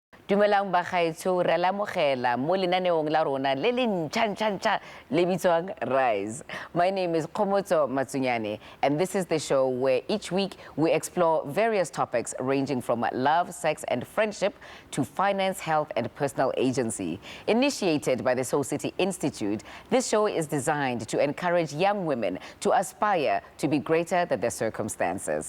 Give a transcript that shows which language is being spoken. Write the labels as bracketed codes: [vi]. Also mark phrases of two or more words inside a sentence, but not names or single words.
[tn] Dumelang bagaetsho re la mogela mo lenaneong la rona le le ntšha le bitswang Rise. [en] My name is Kgomotso Matsunyane, and this is the show where each week we explore various topics ranging from love, sex and friendship to finance, health and personal agency. Initiated by the Soul City Institute, this show is designed to encourage young women to aspire to be greater than their circumstances.